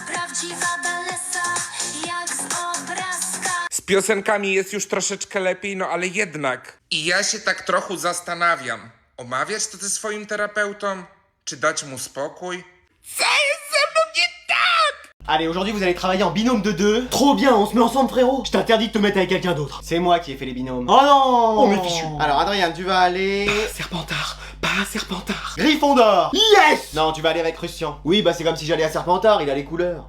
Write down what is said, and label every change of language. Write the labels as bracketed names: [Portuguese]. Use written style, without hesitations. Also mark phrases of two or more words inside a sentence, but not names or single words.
[Polish] Prawdziwa Dalesa, jak z obrazka. Z piosenkami jest już troszeczkę lepiej, no ale jednak. I ja się tak trochę zastanawiam. Omawiać to ze swoim terapeutą? Czy dać mu spokój? Co jest ze mną nie tak? [French] Allez, aujourd'hui vous allez travailler en binôme de deux. Trop bien, on se met ensemble frérot. Je t'interdis de te mettre avec quelqu'un d'autre. C'est moi qui ai fait les binômes. Oh non. Oh mais fichu. Alors Adrien, tu vas aller... Serpentard, pas Serpentard. Gryffondor. Yes. Non, tu vas aller avec Ruscian. Oui, bah c'est comme si j'allais à Serpentard, il a les couleurs.